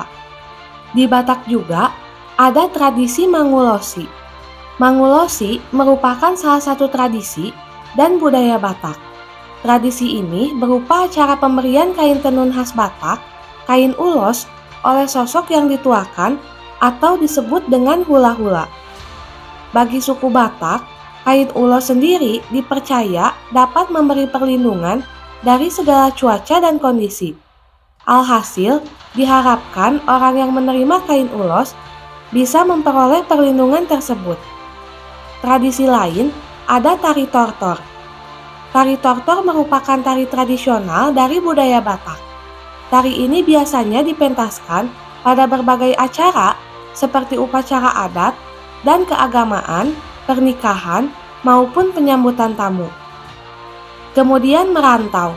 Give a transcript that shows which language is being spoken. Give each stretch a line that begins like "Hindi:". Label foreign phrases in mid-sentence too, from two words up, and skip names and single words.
Indonesian: Di Batak juga ada tradisi Mangulosi. Mangulosi merupakan salah satu tradisi dan budaya Batak. Tradisi ini berupa acara pemberian kain tenun khas Batak, kain ulos, oleh sosok yang dituakan atau disebut dengan hula-hula. Bagi suku Batak, kain ulos sendiri dipercaya dapat memberi perlindungan dari segala cuaca dan kondisi. Alhasil, diharapkan orang yang menerima kain ulos bisa memperoleh perlindungan tersebut. Tradisi lain ada tari tortor. Tari tortor merupakan tari tradisional dari budaya Batak. Tari ini biasanya dipentaskan pada berbagai acara seperti upacara adat dan keagamaan, pernikahan, maupun penyambutan tamu. Kemudian merantau.